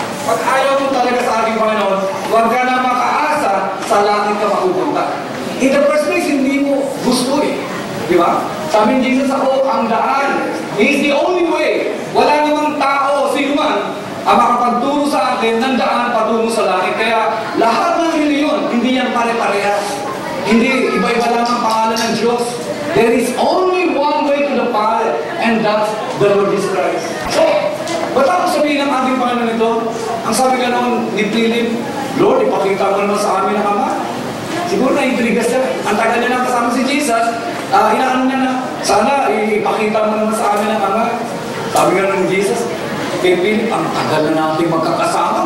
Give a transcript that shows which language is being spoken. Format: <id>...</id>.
<tl>Pag ayaw mo talaga sa ating Panginoon, huwag ka na makaasa sa langit ka mapupunta.</tl> <en>In the first place,</en> <tl>hindi mo gusto eh. Di ba? Sabi ni Jesus, ako ang daan.</tl> <en>He is the only way.</en> <tl>Wala namang tao, sino man, ang makapagturo sa akin ng daan patungo sa langit. Kaya lahat ng reliyon, hindi yan pare-parehas. Hindi, iba-iba lang ang pangalan ng Diyos.</tl> <en>There is only one way to the Father, and that's the Lord Jesus Christ.</en> <tl>So, ba't ako sabihin ng ating Panginoon ito? Ang sabi ka noon ni Philip, Lord, ipakita mo naman sa amin ang Ama. Siguro na-intriga siya. Ang tagal niya na kasama si Jesus, inaano niya na, sana ipakita mo naman sa amin ang Ama. Sabi nga ng Jesus, kay Philip, ang tagal na natin magkakasama.</tl>